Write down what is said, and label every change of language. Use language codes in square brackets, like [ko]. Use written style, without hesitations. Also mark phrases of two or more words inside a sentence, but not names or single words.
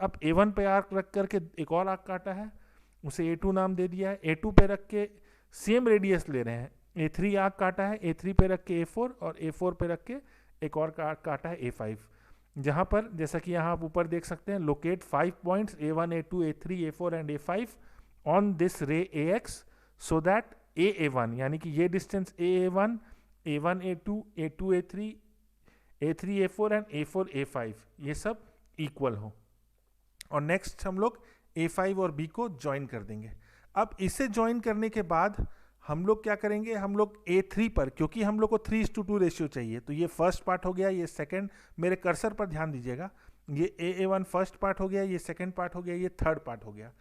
[hi] अब A1 पे आर्क रख करके एक और आर्क काटा है, उसे A2 नाम दे दिया है। A2 पे रख के [en] same radius [hi] ले रहे हैं, A3 आर्क काटा है, A3 पे रख के A4, और A4 पे रख के एक और काटा है A5। जहां पर जैसा कि यहाँ आप ऊपर देख सकते हैं, [en] locate 5 points A1, A2, A3, A4 and A5 on this ray AX so that A1, [hi] यानी कि ये डिस्टेंस A1, A1 A2, A2 A3, A3 A4 एंड A4 A5 ये सब इक्वल हो। और नेक्स्ट हम लोग A5 और B को ज्वाइन कर देंगे। अब इसे ज्वाइन करने के बाद हम लोग क्या करेंगे, हम लोग A3 पर, क्योंकि हम लोग को 3:2 रेशियो चाहिए, तो ये [en] first part [hi] हो गया, ये सेकंड, मेरे कर्सर पर ध्यान दीजिएगा, ये A1 [en] first part [hi] हो गया, ये [en] second part [hi] हो गया, ये [en] third part [hi] हो गया।